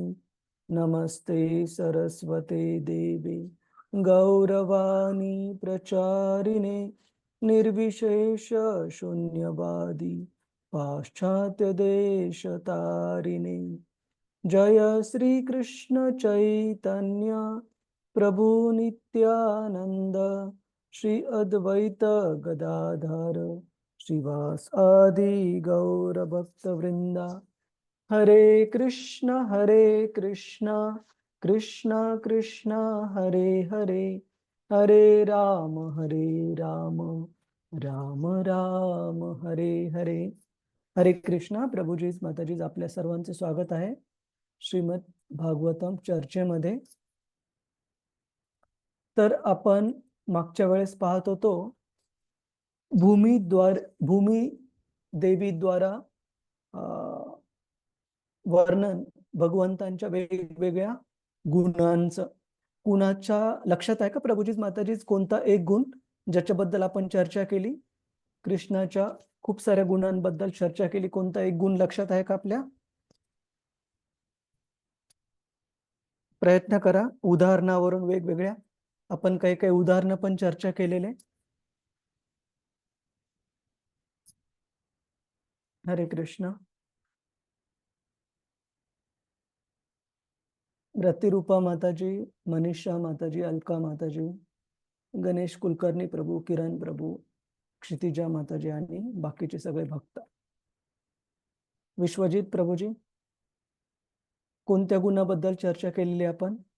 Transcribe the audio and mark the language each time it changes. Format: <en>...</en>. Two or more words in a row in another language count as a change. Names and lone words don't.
<sa>नमस्ते सरस्वते देवी गौरवाणी प्रचारिणे निर्विशेष शून्यवादी पाश्चात्य देशतारिणे। जय श्री कृष्ण चैतन्य प्रभु नित्यानंद श्री अद्वैत गदाधर श्रीवास आदि गौर भक्त वृंदा। हरे कृष्ण कृष्ण कृष्ण हरे हरे हरे राम राम राम हरे हरे।</sa> <mr>हरे कृष्णा। प्रभुजीज माताजीज आपल्या सर्वांचे स्वागत आहे श्रीमद भागवतम चर्चेमध्ये। तर आपण मागच्या वेळेस पाहत होतो भूमी देवी द्वारा वर्णन भगवंतांच्या वेगवेगळ्या गुणांचं। कुणाच्या लक्षात आहे का प्रभुजीज माताजीज कोणता एक गुण ज्याच्याबद्दल आपण चर्चा केली? कृष्णाच्या खूप साऱ्या गुणांबद्दल चर्चा केली, कोणता एक गुण लक्षात आहे का आपल्या? प्रयत्न करा उदाहरणावरून वेगवेगळ्या। आपण काही काही उदाहरणं पण चर्चा केलेले। हरे कृष्ण। रतिरूपा माताजी, मनीषा माताजी, अलका माताजी, गणेश कुलकर्णी प्रभू, किरण प्रभू, क्षितिजा माताजी आणि बाकीचे सगळे भक्त। विश्वजित प्रभूजी कोणत्या गुणाबद्दल चर्चा केलेली आपण?</mr>